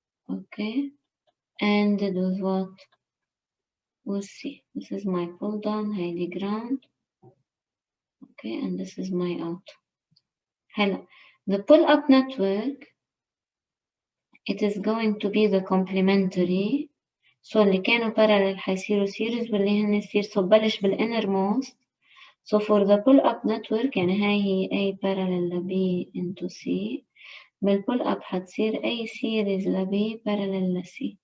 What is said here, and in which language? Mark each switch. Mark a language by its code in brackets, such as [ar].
[en] Okay. And with what? With C. This is my pull down, highly ground. Okay, and this is my out. Hello. The pull up network, it is going to be the complementary. [ar] So اللي كانوا parallel حيصيروا series واللي هن series. [en] So [ar] بلش [en] بالinnermost. So for the pull up network [ar] يعني هاي هي [en] A parallel ل B into C. [ar] بالpull up حتصير A series ل B parallel ل C.